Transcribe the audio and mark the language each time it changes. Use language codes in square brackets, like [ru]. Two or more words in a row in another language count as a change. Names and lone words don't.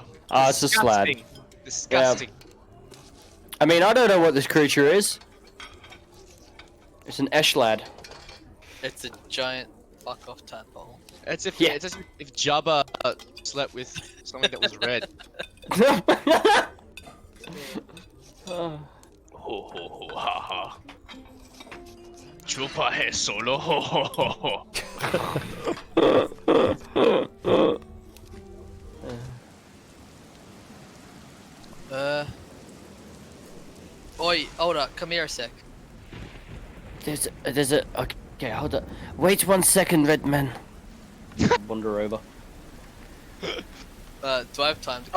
[en] It's a slab. Disgusting. I mean, I don't know what this creature is. It's an Eshlad. It's a giant fuck off tadpole. It's if Yeah. it's as if Jabba slept with something that was red. Oh. Ho ho ho ha ha. Chupa he solo ho ho ho ho. Oi, hold up, come here a sec. There's a. Okay, hold up. Wait 1 second, Redman. Wander over. Do I have time to